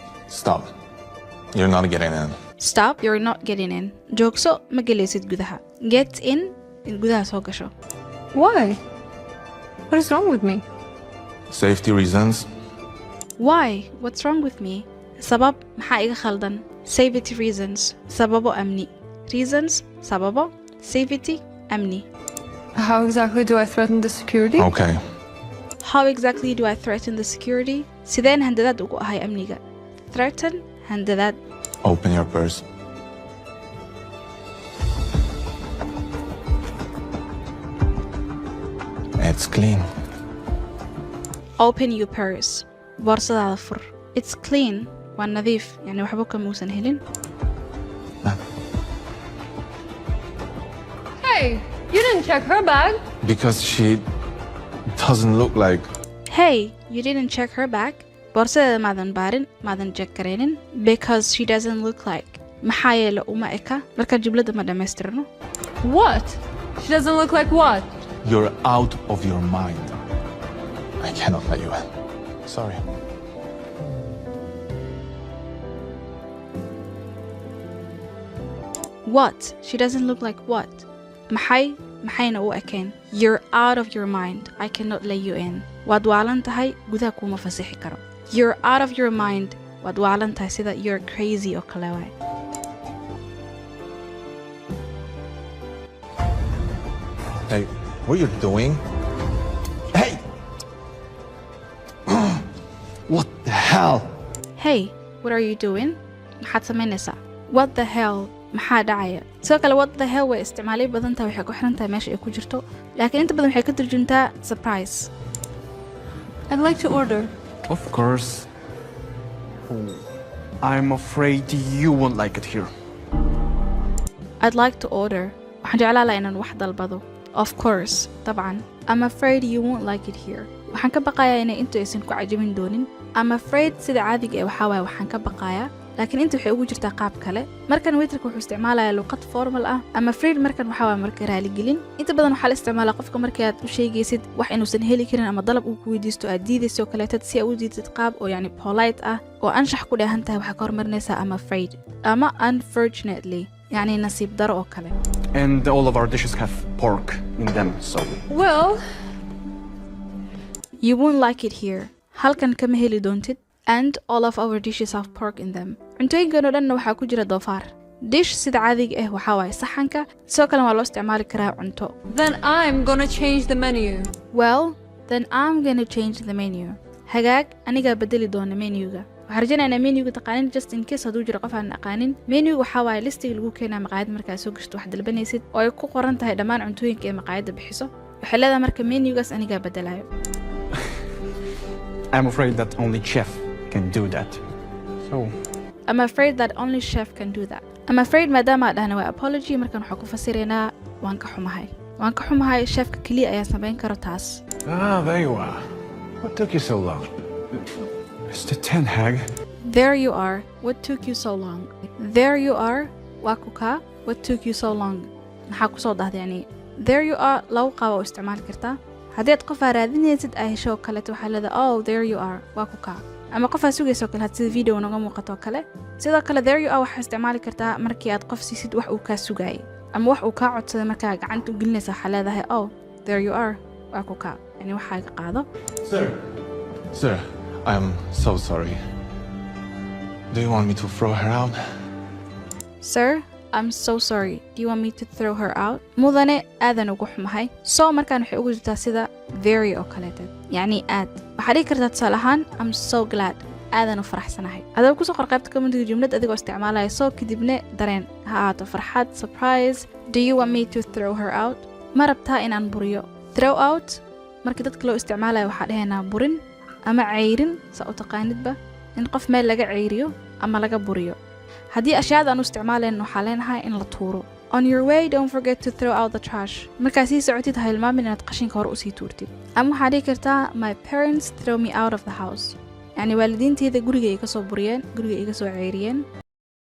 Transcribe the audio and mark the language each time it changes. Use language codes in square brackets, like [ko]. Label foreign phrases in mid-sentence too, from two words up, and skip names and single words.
[en] Stop. You're not getting in. Stop, you're not getting in. [so] Joogso, ma gelaysid gudaha. [en] Get in [so] gudaha soo gasho. [en] Why? What is wrong with me? Safety reasons. Why? What's wrong with me? [so] Sabab maxaa iga khaldan? [en] Safety reasons. [so] Sababo amni. [en] Reasons, sababo. Safety, amni. How exactly do I threaten the security? Okay. How exactly do I threaten the security? [so] Sideen handadaad ugu ahay amniga. [en] Threaten, handadaad. Open your purse. It's clean. Open your purse. [so] Boorsadaada fur. [en] It's clean. [so] Waa nadiif. Yani waxba kamuusan helin. [en] Hey, you didn't check her bag. Because she doesn't look like... Hey, you didn't check her bag? [so] Boorsadeeda maadan baarin, maadan check karaynin. [en] Because she doesn't look like. [so] Maxaa yeele uma eka? Marka jumlada ma dhamaystirno. [en] What? She doesn't look like what? You're out of your mind. I cannot let you in. Sorry. What? She doesn't look like what? [so] maxayna u ekeen. [en] You're out of your mind. I cannot let you in. [so] Waad waalan tahay, gudaha kuma fasixi karo. [en] You're out of your mind. [so] Waad waalan tahay sida [en] you're crazy [so] oo kale waay. [en] Hey, what are you doing? Hey! What the hell? Hey, what are you doing? [so] Maxaad samaynaysaa? [en] What the hell? [so] maxaa dhacaya? sidoo kale [en] what the hell [so] way isticmaalay badan tahay waxay ku xiran tahay meesha ay ku jirto laakiin inta badan waxay ka turjuntaa surprise. [en] I'd like to order. Of course. Oh, I'm afraid you won't like it here. I'd like to order. [so] waxaan jeclaan lahaa inaan wax dalbado. [en] Of course, طبعا. I'm afraid you won't like it here. [so] waxaan ka baqayaa inay intu aysan ku cajabin doonin. [en] I'm afraid [so] sida caadiga ee waxaa waaye waxaan ka baqayaa laakiin inta waxay ugu jirtaa qaab kale markan waiterka wuxuu isticmaalayaa luqad formal ah ama afraid markan waxaa waa marka raali gelin inta badan waxaa la isticmaalaa qofka markii aad u sheegaysid wax inuusan heli karin ama dalab uu ku weydiisto aad diidayso kaleetad si aad u diidsid qaab oo yani polite ah oo anshax ku dheehan tahay waxaa ka hormarinaysaa ama afraid ama unfortunately yani nasiib daro oo kale. [en] And all of our dishes have pork in them, so... Well... You won't like it here. [so] halkan kama heli doontid. [en] And all of our dishes have pork in them. [so] cuntooyinkan oo dhanna waxaa ku jira doofaar. dish sida caadiga ah waxaa waaye saxanka sidoo kale waa loo isticmaali karaa cunto. [en] Then I'm gonna change the menu. Well, then I'm gonna change the menu. [so] hagaag anigaa bedeli doona menuga. waxaan rajaynayaa menuga taqaanin [en] just in case [so] hadduu jiro qof aan aqaanin. menuga waxaa waaye listiga lagu keenaa maqaayad markaa soo gashto wax dalbanaysid oo ay ku qoran tahay dhammaan cuntooyinka ee maqaayadda bixiso. waxay leedahay marka menugaas anigaa bedelayo. [en] I'm afraid that only chef can do that. So... I'm afraid that only chef can do that. I'm afraid [so] maadaama aan dhahna waa apology markan waxaan ku fasiraynaa waan ka xumahay. waan ka xumahay chefka kaliya ayaa samayn karo taas. [en] Ah, there you are. What took you so long? Mr. Ten Hag. There you are. What took you so long? There you are. [so] waa ku kaa. [en] What took you so long? [so] maxaa ku soo dhahday yani [en] there you are [so] lagu qaabo oo isticmaali kartaa. haddii aad qof aa raadinaysid ay hesho kaleeto waxaa leedahay [en] oh there you are [so] waa ku kaa ama qof aa sugayso kale had sida video naga muuqato kale sidoo kale [en] there you are [so] waxaa isticmaali kartaa markii aad qof siisid wax uu kaa sugayay ama wax uu kaa codsaday markaa gacanta u gelinaysa waxaa leedahay [en] oh there you are [so] waa ku kaa yani waxaa ka qaado. [en] Sir, I'm so sorry. Do you want me to throw her out? Sir, I'm so sorry. Do you want me to throw her out? [so] mudane aadan ugu xumahay. so markaan waxay ugu jirtaa sida very oo kaleeteed yacni aad waxaa dhihi kartaa tusaale ahaan [en] I'm so glad [so] aadan u faraxsanahay. adoo kusoo qor qaybta commentiga jumlad adigoo isticmaalaya soo kadibna dareen ha ahaato farxad surprise. [en] Do you want me to throw her out? [so] ma rabtaa inaan buriyo. [en] throw out [so] markii dadka loo isticmaalayo waxaa dhahaynaa burin ama ceyrin saa u taqaanidba in qof meel laga ceyriyo ama laga buriyo. haddii ashyaada aan u isticmaalayn waxaa leenahay in la tuuro. [en] On your way, don't forget to throw out the trash. [so] markaa sii socotid ha hilmaamin inaad qashinka hore usii tuurtid. ama waxaa dhihi kartaa [en] my parents throw me out of the house. [so] yani waalidiinteyda guriga iga soo buriyeen, guriga iga soo ceyriyeen.